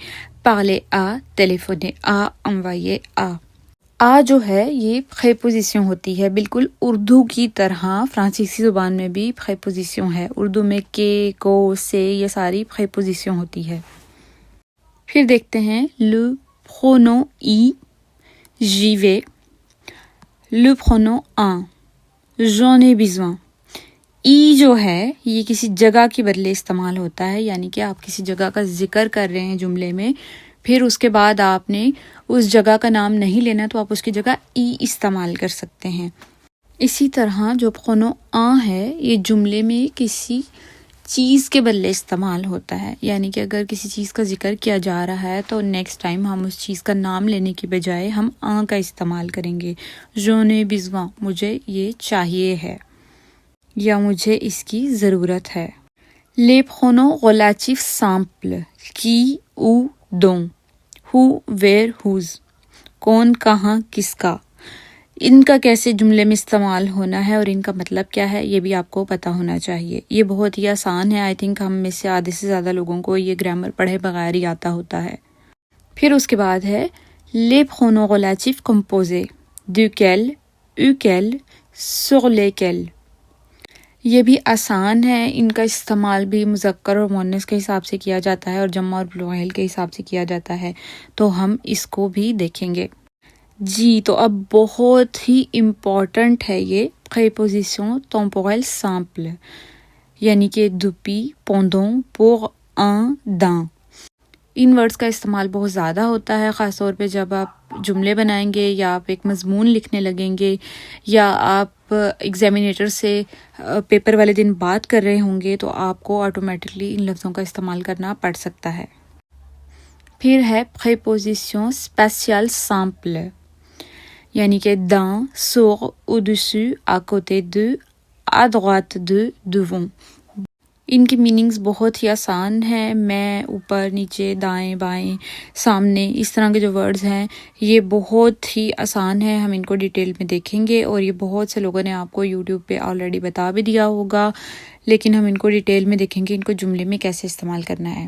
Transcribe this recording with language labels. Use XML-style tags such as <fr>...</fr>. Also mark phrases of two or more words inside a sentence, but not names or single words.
<fr>parler à, téléphoner à, envoyer à.</fr> <ur>آ جو ہے یہ پریپوزیشن ہوتی ہے بالکل اردو کی طرح. فرانسیسی زبان میں بھی پریپوزیشن ہے، اردو میں کے، کو، سے، یہ ساری پریپوزیشن ہوتی ہے. پھر دیکھتے ہیں</ur> <fr>le pronom y, j'y vais. le pronom en, j'en ai besoin.</fr> <ur>ای جو ہے یہ کسی جگہ کے بدلے استعمال ہوتا ہے، یعنی کہ آپ کسی جگہ کا ذکر کر رہے ہیں جملے میں، پھر اس کے بعد آپ نے اس جگہ کا نام نہیں لینا تو آپ اس کی جگہ ای استعمال کر سکتے ہیں. اسی طرح جو</ur> <fr>pronom en</fr> <ur>ہے یہ جملے میں کسی چیز کے بدلے استعمال ہوتا ہے، یعنی کہ اگر کسی چیز کا ذکر کیا جا رہا ہے تو نیکسٹ ٹائم ہم اس چیز کا نام لینے کی بجائے ہم ان کا استعمال کریں گے.</ur> <fr>j'en ai besoin،</fr> <ur>مجھے یہ چاہیے ہے یا مجھے اس کی ضرورت ہے.</ur> <fr>le pronom relatif simple qui, où, dont,</fr> <en>who، where، whose،</en> <ur>کون، کہاں، کس کا. ان کا کیسے جملے میں استعمال ہونا ہے اور ان کا مطلب کیا ہے یہ بھی آپ کو پتہ ہونا چاہیے. یہ بہت ہی آسان ہے.</ur> <en>I think</en> <ur>ہم میں سے آدھے سے زیادہ لوگوں کو یہ گرامر پڑھے بغیر ہی آتا ہوتا ہے. پھر اس کے بعد ہے</ur> <fr>les pronoms relatifs composés duquel, uquel, sur lesquels.</fr> <ur>یہ بھی آسان ہے. ان کا استعمال بھی مذکر اور مؤنث کے حساب سے کیا جاتا ہے اور جمع اور پلورل کے حساب سے کیا جاتا ہے. تو ہم اس کو بھی دیکھیں گے. جی تو اب بہت ہی امپورٹنٹ ہے یہ</ur> <fr>préposition temporelle simple</fr> <ur>یعنی کہ</ur> <fr>depuis, pendant, pour, en, dans.</fr> <ur>ان ورڈز کا استعمال بہت زیادہ ہوتا ہے خاص طور پہ جب آپ جملے بنائیں گے یا آپ ایک مضمون لکھنے لگیں گے یا آپ ایگزامینیٹر سے پیپر والے دن بات کر رہے ہوں گے تو آپ کو آٹومیٹکلی ان لفظوں کا استعمال کرنا پڑ سکتا ہے. پھر ہے</ur> <fr>préposition spéciale simple</fr> <ur>یعنی کہ</ur> <fr>dans, sur, au-dessus, à côté de, à droite de, devant.</fr> <ur>ان کی میننگز بہت ہی آسان ہیں. میں اوپر نیچے دائیں بائیں سامنے اس طرح کے جو ورڈز ہیں یہ بہت ہی آسان ہیں. ہم ان کو ڈیٹیل میں دیکھیں گے اور یہ بہت سے لوگوں نے آپ کو یوٹیوب پہ آلریڈی بتا بھی دیا ہوگا لیکن ہم ان کو ڈیٹیل میں دیکھیں گے ان کو جملے میں کیسے استعمال کرنا ہے.</ur>